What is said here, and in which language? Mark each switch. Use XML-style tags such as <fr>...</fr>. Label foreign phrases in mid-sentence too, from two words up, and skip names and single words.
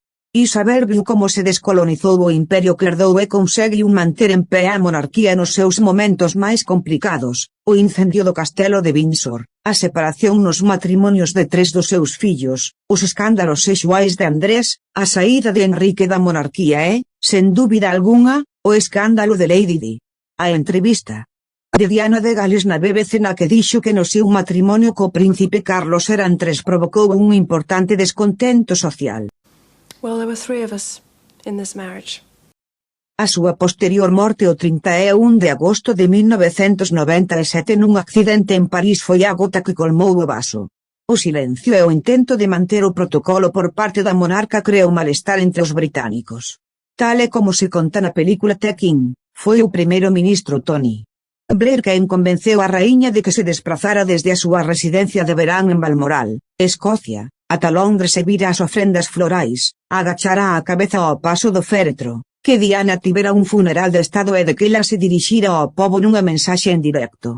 <gl>Isabel viu como se descolonizou o imperio que herdou e conseguiu manter en pé a monarquía nos seus momentos máis complicados, o incendio do castelo de Windsor, a separación nos matrimonios de 3 dos seus fillos, os escándalos sexuais de Andrés, a saída de Enrique da monarquía e, sen dúbida algunha, o escándalo de Lady Di. A entrevista de Diana de Gales na BBC na que dixo que no seu matrimonio co príncipe Carlos eran 3 provocou un importante descontento social.</gl> <en>Well, there were 3 of us in this marriage.</en> <gl>A súa posterior morte o 31 de agosto de 1997 nun accidente en París foi a gota que colmou o vaso. O silencio e o intento de manter o protocolo por parte da monarca creou malestar entre os británicos. Tal e como se conta na película The King, foi o primeiro ministro Tony Blair quen convenceu a raíña de que se desprazara desde a súa residencia de verán en Balmoral, Escocia, ata Londres e vira as ofrendas florais, agachara a cabeza ao paso do féretro, que Diana tivera un funeral de estado e de que ela se dirixira ao pobo nunha mensaxe en directo.</gl>